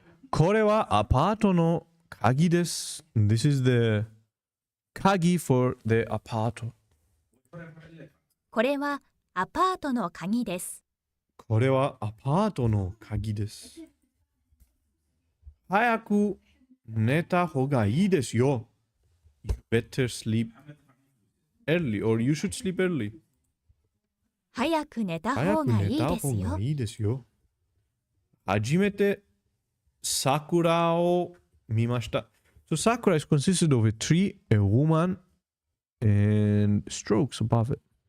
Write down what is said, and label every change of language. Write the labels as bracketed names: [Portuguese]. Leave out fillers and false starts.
[Japanese] これはアパートの鍵です。 [English] This is the 鍵 for the アパート。 [Japanese] これはアパートの鍵です。これはアパートの鍵です。早く寝た方がいいですよ。 [English] You better sleep early or you should sleep early. [Japanese] 早く寝た方がいいですよ。初めて桜を見ました。 [English] So sakura is consisted of a tree, a woman, and strokes above it.